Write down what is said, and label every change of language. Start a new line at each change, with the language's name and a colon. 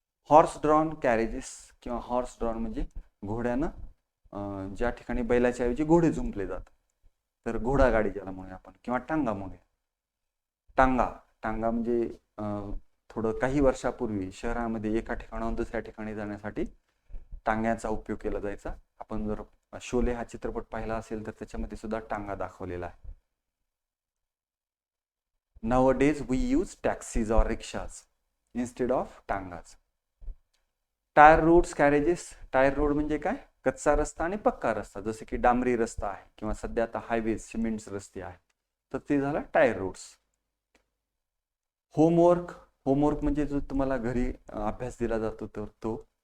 Marathi: Horse drawn carriages किंवा horse drawn म्हणजे घोड्यानं ज्या ठिकाणी बैलाच्या ऐवजी घोडे जुंपले जातात, तर घोडागाडी ज्याला म्हणूया आपण किंवा टांगा म्हणूया. टांगा म्हणजे थोडं काही वर्षापूर्वी शहरामध्ये एका ठिकाणाहून दुसऱ्या ठिकाणी जाण्यासाठी टांग्याचा उपयोग केला जायचा. आपण जर शोले हा चित्रपट पाहिला असेल तर त्याच्यामध्ये सुद्धा टांगा दाखवलेला आहे.
English: Nowadays we use taxis or rickshaws instead of टांगाच. Tyre roads carriages.
Marathi: Tyre road म्हणजे काय, कच्चा रस्ता आणि पक्का रस्ता, जसे की डांबरी रस्ता आहे किंवा सध्या आता हायवेज सिमेंट रस्ते आहेत, तर ते झाला टायर रोड्स. होमवर्क म्हणजे जो तुम्हाला घरी अभ्यास दिला जातो तर तो.